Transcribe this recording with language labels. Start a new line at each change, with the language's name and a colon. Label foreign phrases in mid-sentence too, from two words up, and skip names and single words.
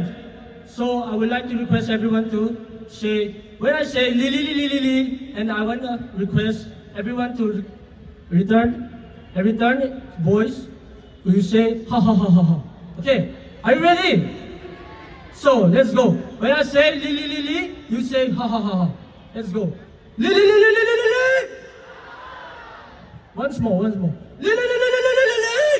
English: So I would like to request everyone to say, when I say li li li li li li, and I want to request everyone to return voice. You say ha ha ha ha ha. Okay, are you ready? So let's go. When I say li li li li, you say ha ha ha ha. Let's go. Li li li li li li li li. Once more. Li li li li li li li li li.